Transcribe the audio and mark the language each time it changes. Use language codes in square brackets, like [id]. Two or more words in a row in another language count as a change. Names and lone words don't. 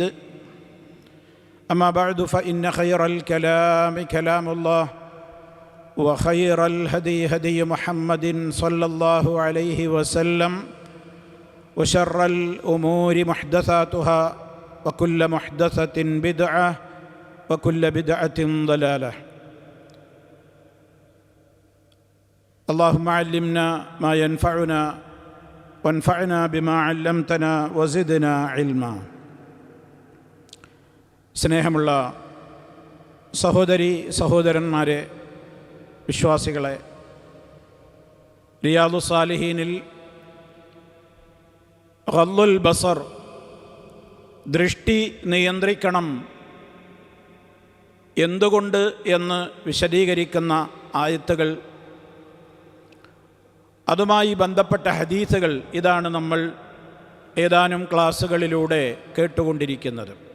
[ar] أما بعد فإن خير الكلام كلام الله وخير الهدي هدي محمد صلى الله عليه وسلم وشر الأمور محدثاتها وكل محدثة بدعة وكل بدعة ضلالة. اللهم علمنا ما ينفعنا وانفعنا بما علمتنا وزدنا علما. [ml] സ്നേഹമുള്ള സഹോദരി സഹോദരന്മാരെ, വിശ്വാസികളെ, റിയാദു സാലിഹീനിൽ [ar] غض البصر, [ml] ദൃഷ്ടി നിയന്ത്രിക്കണം എന്തുകൊണ്ട് എന്ന് വിശദീകരിക്കുന്ന ആയത്തുകൾ, അതുമായി ബന്ധപ്പെട്ട ഹദീസുകൾ, ഇതാണ് നമ്മൾ ഏതാനും ക്ലാസ്സുകളിലൂടെ കേട്ടുകൊണ്ടിരിക്കുന്നത്.